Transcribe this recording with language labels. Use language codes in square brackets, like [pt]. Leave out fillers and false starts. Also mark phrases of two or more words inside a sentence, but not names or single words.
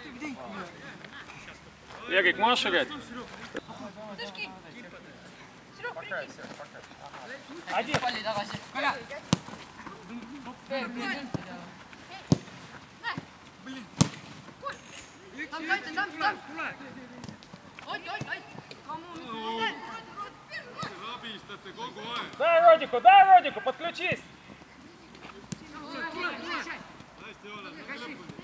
[ru] Ярик, можешь играть? Один. Там, дайте, там. Ой. [et] Rabistate kogu aeg. [ru] Дай Родику, подключись. [et] Hästi ole, lõpuni.